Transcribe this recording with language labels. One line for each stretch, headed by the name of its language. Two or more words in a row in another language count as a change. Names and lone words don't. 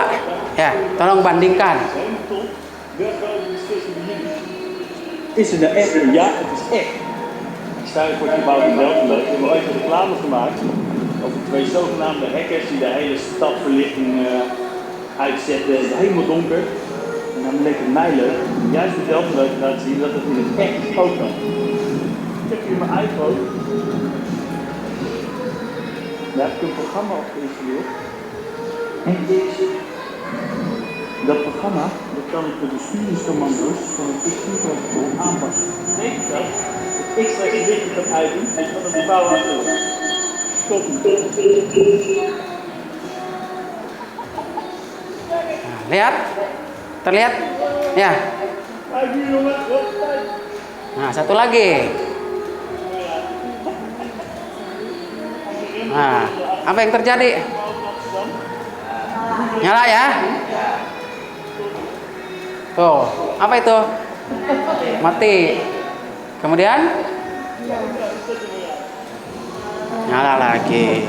Indonesian: Ya, tolong bandingkan.
Dutch: Is het echt? Ja, het is echt. Waarschijnlijk wordt die bouw wel leuk. We hebben ooit een reclame gemaakt over 2 zogenaamde hackers die de hele stadverlichting uitzetten. Het is helemaal donker. En dan leek het mij leuk, juist met Delft leuk te laten zien dat het in het echt ook kan. Ik heb hier mijn iPhone. Daar heb ik een programma op geïnstalleerd. En deze, dat programma, dat kan ik de besturingscommando's van het bestuurprotocol aanpassen. Dat betekent dat ik straks een lichtje kan uitdoen en van de bouw uit wil. Stop.
Indonesian: Lihat? Terlihat? Ya.
Dutch: Kijk hier jongen, kijk.
Indonesian: Nah, satu lagi. Nah, apa yang terjadi? Nyala ya? Tuh, apa itu? Mati. Kemudian nyala lagi.